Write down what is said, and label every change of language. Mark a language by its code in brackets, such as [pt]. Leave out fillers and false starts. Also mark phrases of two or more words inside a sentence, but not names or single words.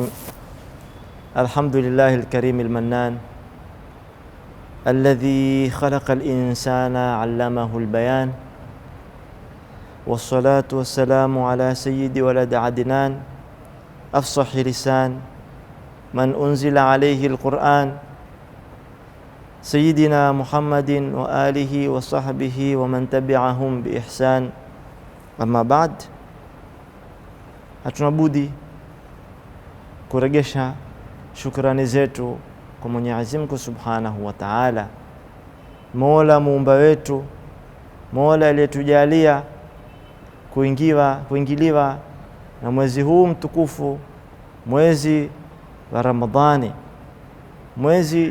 [ar] الحمد لله الكريم المنان الذي خلق الإنسان علمه البيان، والصلاة والسلام على سيد ولد عدنان أفصح لسان من أنزل عليه القرآن، سيدنا محمد وآله وصحبه ومن تبعهم بإحسان. أما بعد, [sw] hatuna budi kuregesha shukrani zetu kwa Mwenyezi Mungu [ar] سبحانه وتعالى, [sw] Mola muumba wetu, Mola aliyetujalia kuingiliwa na mwezi huu mtukufu, mwezi wa Ramadhani, mwezi